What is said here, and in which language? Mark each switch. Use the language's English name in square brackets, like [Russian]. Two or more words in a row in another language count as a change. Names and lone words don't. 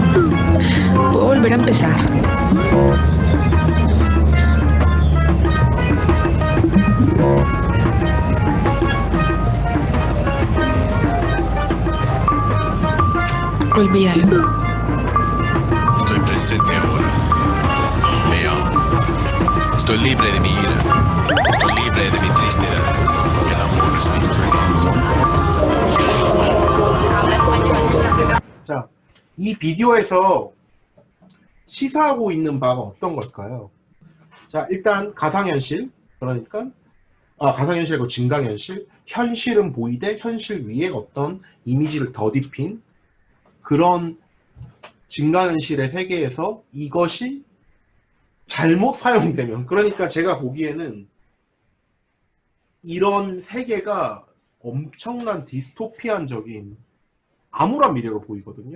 [Spanish] Puedo volver a empezar. Olvídalo. Estoy presente ahora. Me amo. Estoy libre de mi ira. Estoy libre de mi tristeza. El amor es mi esperanza. [Korean] 자, 이 비디오에서 시사하고 있는 바가 어떤 걸까요? 자, 일단 가상현실, 그러니까 가상현실이고 증강현실, 현실은 보이되 현실 위에 어떤 이미지를 덧입힌 그런 증강현실의 세계에서 이것이 잘못 사용되면, 그러니까 제가 보기에는 이런 세계가 엄청난 디스토피안적인 암울한 미래로 보이거든요.